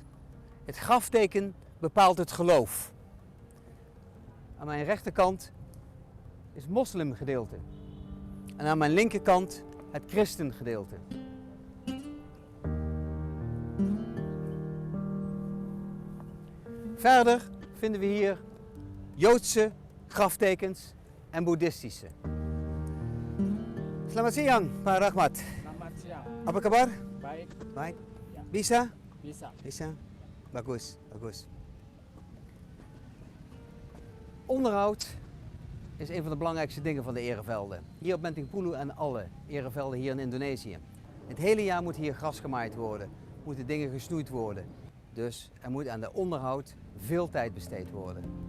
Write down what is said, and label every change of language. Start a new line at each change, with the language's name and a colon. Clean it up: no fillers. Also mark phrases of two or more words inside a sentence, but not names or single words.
Dutch: Het grafteken bepaalt het geloof. Aan mijn rechterkant is het moslimgedeelte. En aan mijn linkerkant het christengedeelte. Verder vinden we hier Joodse graftekens en boeddhistische.
Indonesian: Selamat siang, Pak Rahmat. Selamat siang. Apa kabar? Baik. Baik. Ya. Bisa? Bisa. Bisa? Bagus, bagus.
Dutch: Onderhoud is een van de belangrijkste dingen van de erevelden. Hier op Menteng-Pulu en alle erevelden hier in Indonesië. Het hele jaar moet hier gras gemaaid worden, moeten dingen gesnoeid worden. Dus er moet aan de onderhoud veel tijd besteed worden.